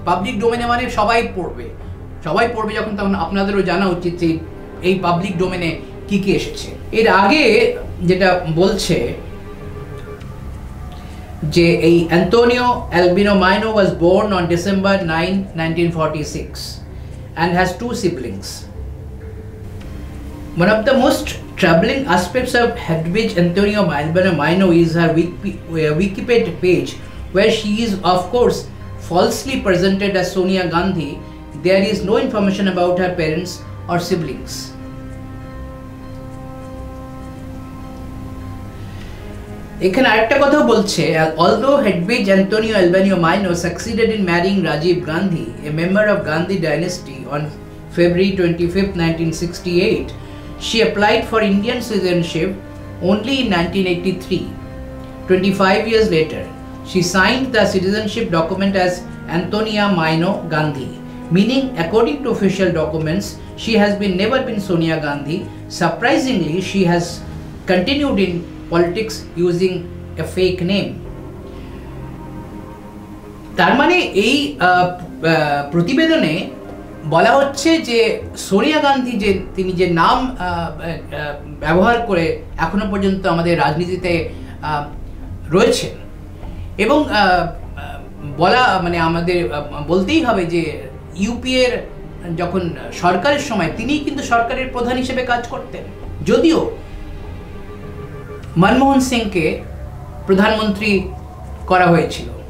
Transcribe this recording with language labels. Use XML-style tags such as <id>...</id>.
<bn>Public ডোমেনে মানে সবাই পড়বে যখন, তখন আপনাদেরও জানা উচিত যে এই পাবলিক ডোমেনে কি কি এসেছে। এর আগে যেটা বলছে যে এই</bn> <en>Antonio Albino Maino was born on December 9, 1946 and has 2 siblings. One of the most troubling aspects of Hedwig Antonio Albino Maino is her Wikipedia page, where she is of course falsely presented as Sonia Gandhi. There is no information about her parents or siblings.</en> <bn>এখানে আরেকটা কথা বলছে,</bn> <en>although Hedwig Antonio Albino Maino succeeded in marrying Rajiv Gandhi, a member of Gandhi dynasty, on February 25, 1968, she applied for Indian citizenship only in 1983. 25 years later, she signed the citizenship document as Antonia Maino Gandhi, meaning according to official documents she has never been Sonia Gandhi. Surprisingly, she has continued in politics using a fake name.</en> <bn>তার মানে এই প্রতিবেদনে বলা হচ্ছে যে সোনিয়া গান্ধী যে তিনি যে নাম ব্যবহার করে এখনো পর্যন্ত আমাদের রাজনীতিতে রয়েছেন, এবং বলা মানে আমাদের বলতেই হবে যে ইউপিএর যখন সরকারের সময় তিনি কিন্তু সরকারের প্রধান হিসেবে কাজ করতেন, যদিও মনমোহন সিংকে প্রধানমন্ত্রী করা হয়েছিল।</bn>